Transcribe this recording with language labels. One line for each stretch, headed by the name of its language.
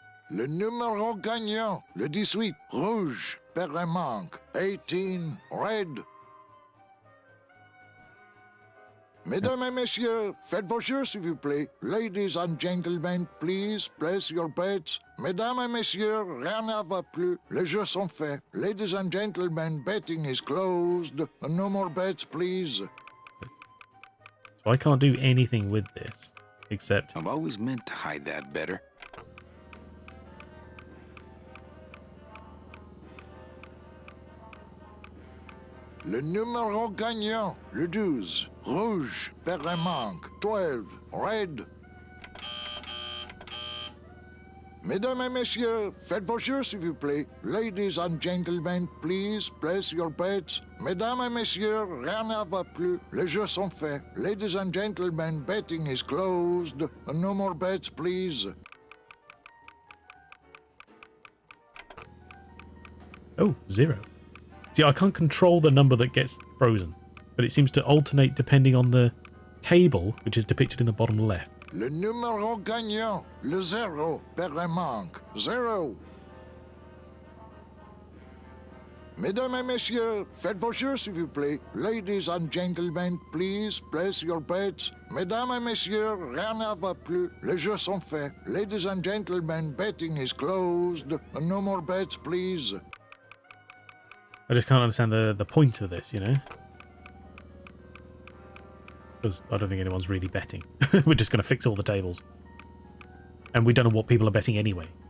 French: Le numéro gagnant, le 18, rouge, Perremanque, 18, red. Mesdames et messieurs, faites vos jeux, s'il vous plaît.
English: Ladies and gentlemen, please place your bets.
French: Mesdames et messieurs, rien ne va plus. Les jeux sont faits.
English: Ladies and gentlemen, betting is closed. No more bets, please. So I can't do anything with this, except... I've always meant to hide that better.
French: Le numéro gagnant, le 12, rouge, Perremanque, 12, red. Mesdames et messieurs, faites vos jeux, s'il vous plaît.
English: Ladies and gentlemen, please place your bets.
French: Mesdames et messieurs, rien ne va plus. Les jeux sont faits.
English: Ladies and gentlemen, betting is closed. No more bets, please. Oh, 0. See, I can't control the number that gets frozen, but it seems to alternate depending on the table, which is depicted in the bottom left.
French: Le numéro gagnant, le 0, Perremanque, 0. Mesdames et messieurs, faites vos jeux, s'il vous plaît.
English: Ladies and gentlemen, please place your bets.
French: Mesdames et messieurs, rien ne va plus. Les jeux sont faits.
English: Ladies and gentlemen, betting is closed. No more bets, please. I just can't understand the point of this, you know? Because I don't think anyone's really betting. We're just going to fix all the tables. And we don't know what people are betting anyway.